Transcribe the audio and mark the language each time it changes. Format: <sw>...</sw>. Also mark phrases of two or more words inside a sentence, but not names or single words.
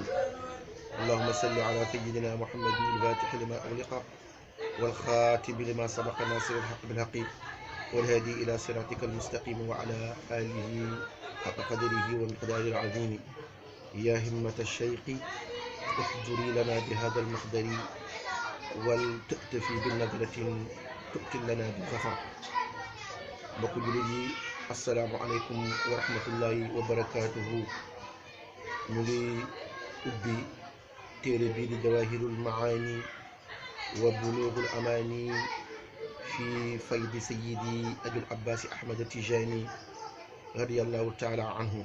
<ar>اللهم صل على سيدنا محمد الفاتح لما أغلق والخاتم لما سبق ناصر الحق بالحق والهادي إلى صراطك المستقيم وعلى آله حق قدره ومقداره العظيم. يا همة الشيخ احضري لنا بهذا المقدر ولتأتفي بالنظرة تؤتي لنا بالظفر.</ar> <wo>mbokk jullit yi</wo> <ar>السلام عليكم ورحمة الله وبركاته.</ar> <wo>ñu ngi ubbi téere bii di jawahirul maani wa buluugul amaani fi faydi sayidi abil abbasi ahmad tijani</wo> <ar>رضي الله تعالى عنه.</ar>